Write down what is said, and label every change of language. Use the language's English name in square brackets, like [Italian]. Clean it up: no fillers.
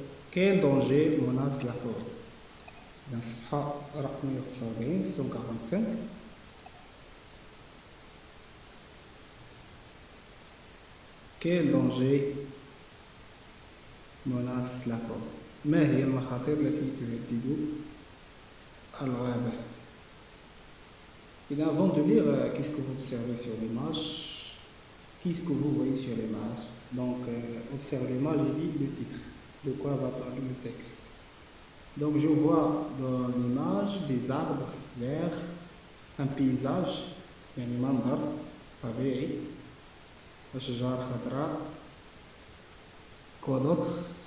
[French] Quel danger menace la forêt? Dans [Arabic] صفحة رقم 145. [French] Quel danger menace la forêt? [Arabic] ما هي المخاطر التي تهدد الغابة? [French] Et avant de lire, qu'est-ce que vous observez sur l'image? Qu'est-ce que vous voyez sur l'image? Donc, observez l'image et lis le titre. De quoi va parler le texte? Donc, je vois dans l'image des arbres verts, un paysage, [Arabic] يعني منظر طبيعي, أشجار خضراء, [French] quoi d'autre?